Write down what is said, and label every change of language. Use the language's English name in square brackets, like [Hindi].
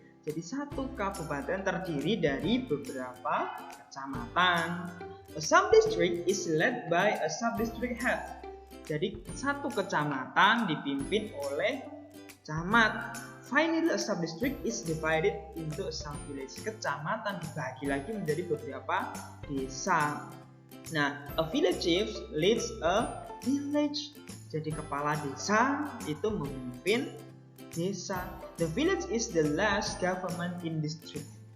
[Indonesian] Jadi satu kabupaten terdiri dari beberapa kecamatan. [English] A sub-district is led by a sub-district head. [Indonesian] Jadi satu kecamatan dipimpin oleh camat. [English] Finally, a sub-district is divided into a sub-village. [Indonesian] Kecamatan dibagi lagi menjadi beberapa desa. [English] Nah, a village chief leads a village. [Indonesian] Jadi kepala desa itu memimpin desa. [English] The village is the last government in district.